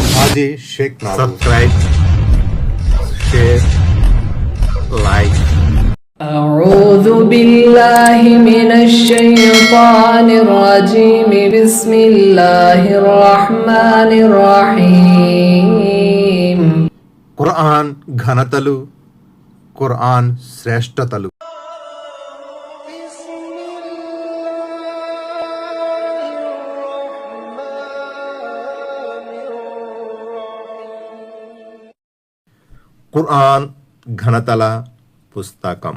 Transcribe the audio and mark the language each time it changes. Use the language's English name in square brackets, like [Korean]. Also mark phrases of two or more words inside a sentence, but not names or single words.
[English] Haji Sheikh Nabu. Subscribe, share, like. [Arabic] أعوذ بالله من الشيطان الرجيم بسم الله الرحمن الرحيم [Telugu] ఖురాన్ ఘనతలు, ఖురాన్ శ్రేష్టతలు. ఖురాన్ ఘనతల పుస్తకం.